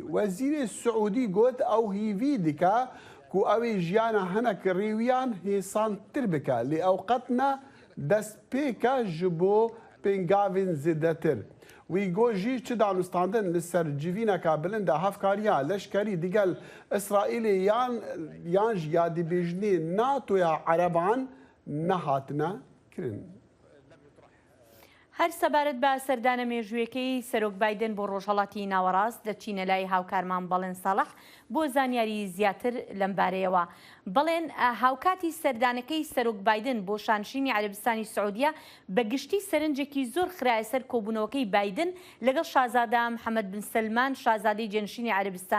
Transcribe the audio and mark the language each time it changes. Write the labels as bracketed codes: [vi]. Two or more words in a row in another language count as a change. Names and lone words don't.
[ku] Wezîrê Siûdî got ew hîvî dike ku ew ê jiyana hinek rêwiyan hêsantir bike, lê ew qet ne destpêke ji bo pêngavên zêdetir. Wî got jî çi danûstandin li ser civîneka bilind a hevkariya leşkerî digel İsraîlê yan ji yadîbêjinê NATOya Ereban nehatine kirin. [ckb] هەر سەبارەت بە سەردانە مێژوویەکەی سەرۆک بایدن بۆ ڕۆژهەڵاتی ناوەڕاست دەچینە لای هاوکارمان بەڵێن ساڵح بۆ زانیاری زیاتر لەم بارەیەوە. بڵێن هاوکاتی سەردانەکەی سەرۆک بایدن بۆ شانشینی عەرەبستانی سعودیە بە گشتی سەرنجێکی زۆر خرایە سەر کۆبوونەوەکەی بایدن لەگەڵ شازادە محەممەد بن سلمان شازادەی جێنشینی عەرەبستان.